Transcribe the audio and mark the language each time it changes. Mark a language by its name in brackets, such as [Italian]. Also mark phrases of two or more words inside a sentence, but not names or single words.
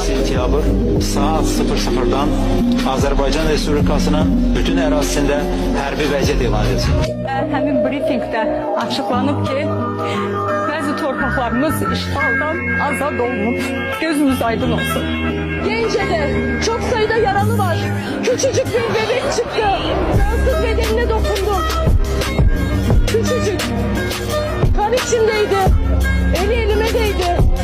[Azerbaijani] Sentyabr saat 00'dan Azərbaycan Respublikasının bütün ərazisində hərbi vəziyyət elan edilsin. Həmin brifinqdə açıqlanıb ki, bəzi torpaqlarımız işğaldan azad olunub. Gözünüz aydın olsun. [Turkish] Gence'de çok sayıda yaralı var. Küçücük bir bebek çıktı. Fransız bedenine dokundum. Küçücük. Kan içindeydi. Eli elime değdi.